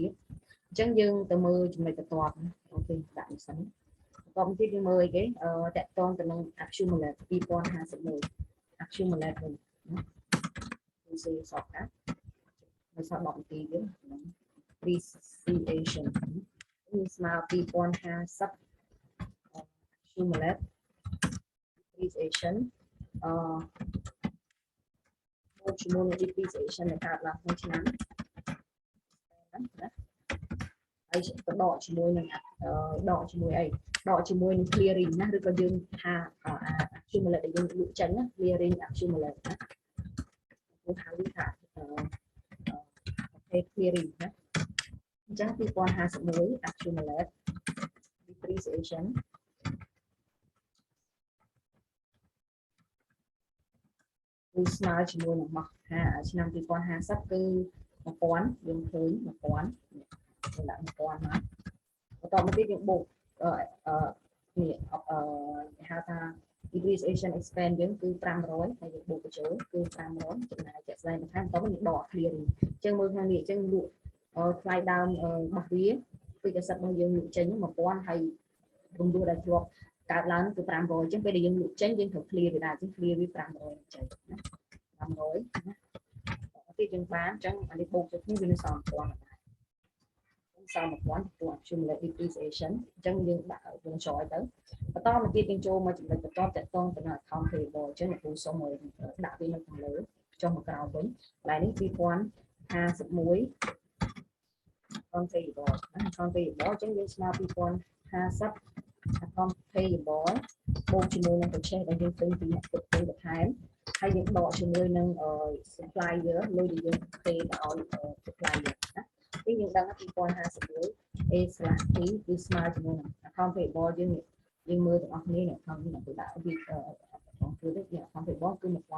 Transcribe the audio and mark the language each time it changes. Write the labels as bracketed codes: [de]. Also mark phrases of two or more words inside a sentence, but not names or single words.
[km] ទៀតអញ្ចឹងយើងទៅមើលចំណុចបន្ទាប់អូខេដាក់នេះសិនបន្តទៀតយើងមើលអីគេតាក់ទងទៅនឹង accumulate 2051 accumulate វិញណាគឺសេសតកានៅសល់10នាទីទៀត depreciation នេះស្មើ2050 [en] accumulate depreciation [km] ជាមួយនឹង depreciation ដែលកើតឡើងក្នុងឆ្នាំណាហើយទៅដកជាមួយនឹងដកជាមួយអីដកជាមួយនឹង clearing ណាឬក៏យើងថា accumulate ដែលយើងលក់ចេញណា [en] clearing accumulate [km] ណាគឺហៅថាclearing ណាអញ្ចឹង2051 accumulate depreciation គឺស្មើជាមួយនឹងមកឆ្នាំ2050គឺ1000យើងឃើញ1000ដាក់1000មកបន្តមកទៀតយើងបូកនេះគេហៅថា [en] depreciation expense [km] យើងគឺ500ហើយយើងបូកបញ្ចូលគឺ500ចំណាយជាក់ស្ដែងបន្ថែមបន្តមកយើងដក clear អញ្ចឹងមើលខាងនេះអញ្ចឹងលក់ ថ្លៃដើមរបស់វាពីកសិដ្ឋរបស់យើងលក់ចេញ1000ហើយរំលោះដែលជាប់កើតឡើងគឺ500អញ្ចឹងពេលដែលយើងលក់ចេញយើងត្រូវ clear វាដែរអញ្ចឹង clear វា500អញ្ចឹងណា500ណាទៀតយើង បានអញ្ចឹងអានេះបូកទៅគ្នាវានឹងសល់1000ដែរសល់1000ពួក [en] accumulate depreciation [km] អញ្ចឹងយើងដាក់យើងចយទៅបន្តមកទៀតយើងចូលមកចំណុ ចបន្ទាប់តកតងទៅនឹង [en] account payable [km] អញ្ចឹងអ្នកគ្រូសុំឲ្យដាក់វានៅខាងលើចុះមកក្រោមវិញកន្លែងនេះ 2051 [en] account payable [km] អញ្ចឹងយើងស្មើ2050 [en] account payable [km] បូកជាមួយនឹង purchase ដែលយើងទិញពីអ្នកផ្គត់ផ្គង់បន្ថែមហើយយើងដកជាមួយនឹង supplier លុយដែលយើង pay ទៅឲ្យ supplier ណាពីយើងដឹងថា2051 A / T គឺស្មើជាមួយនឹង [en] account payable [km] យើងមើលទាំងអស់គ្នានៅក្នុងនេះគឺដាក់វាក្នុងគឺនេះ [en] account payable [km] គឺ